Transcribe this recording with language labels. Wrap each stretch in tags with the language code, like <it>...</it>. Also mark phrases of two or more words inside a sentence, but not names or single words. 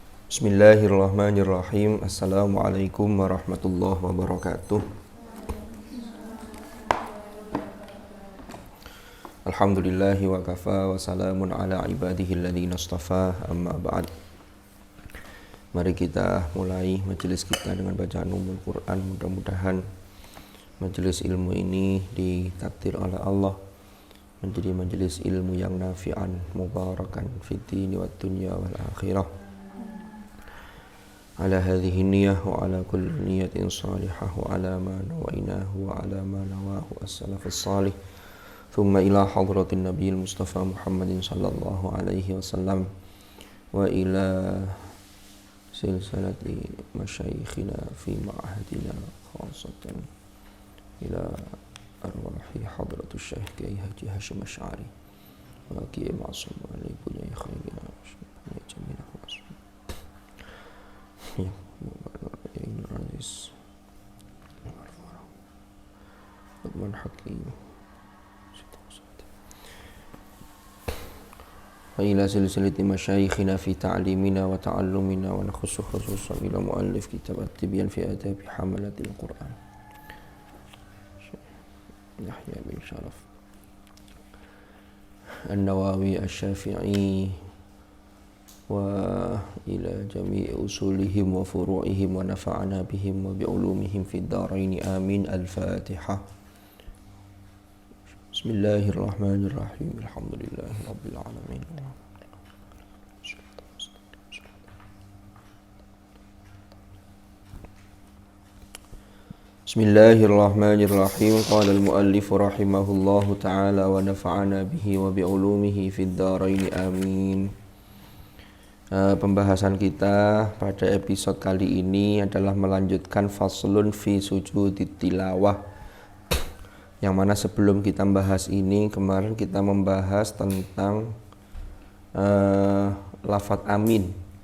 <ar>بسم الله الرحمن الرحيم. السلام عليكم ورحمة الله وبركاته. الحمد لله وكفى وسلام على عباده الذين اصطفى، أما بعد.</ar> <id>Mari kita mulai majelis kita dengan bacaan umul Quran. Mudah-mudahan majelis ilmu ini ditakdir oleh Allah menjadi majelis ilmu yang</id> <ar>نافعا مباركا في الدين والدنيا والآخرة. على هذه النية وعلى كل نية صالحة وعلى ما نويناه وعلى ما نواه السلف الصالح. Thumma ila hadratin nabiyil mustafa Muhammadin sallallahu alaihi wasallam wa ila silsilati masyayikhina fi ma'hadina khasatan ila arwahi hadratus syekh Kiai Haji Hashim Asy'ari wa Kiai Ma'sum wa ibunya khairina wa jami'ah maksud يا عزيز لقمان حكيم وإلى سلسلة مشايخنا في تعليمنا وتعلمنا ونخص خصوصا إلى مؤلف كتاب التبيان في آداب حملة القرآن يحيى بن شرف النووي الشافعي وإلى جميع أصولهم وفروعهم ونفعنا بهم وبعلومهم في الدارين آمين. Al-Fatihah. بسم الله الرحمن الرحيم. الحمد لله رب العالمين. بسم الله الرحمن الرحيم. قال المؤلف رحمه الله تعالى ونفعنا به وبعلومه في الدارين آمين.</ar> <id>Pembahasan kita pada episode kali ini adalah melanjutkan</id> <ar>فصل في سجود التلاوة,</ar> <id>yang mana sebelum kita membahas ini, kemarin kita membahas tentang lafadz amin.</id>